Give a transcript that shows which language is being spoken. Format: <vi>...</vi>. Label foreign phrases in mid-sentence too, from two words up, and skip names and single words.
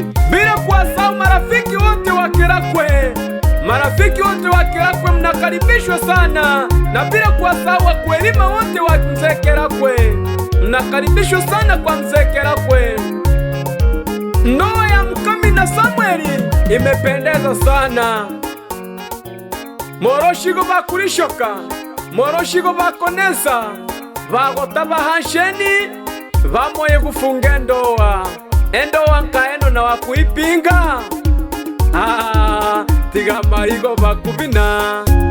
<sw>Bila kuwasahau marafiki wote wa Kirakwe. Marafiki wote wa Kirakwe mnakaribishwa sana. Na bila kuwasahau wakulima wote wa Mzee Kirakwe. Mnakaribishwa sana kwa Mzee Kirakwe. Ndoa ya Mkami na Samueli imependeza sana.</sw> <guz>Moroshigo bakurishoka, moroshigo bakonesa, bagota bahansheni, bamoye gufunga endoa. Endoa nkaeno na wakuipinga. Ah, tiga marigo bakubina.</guz>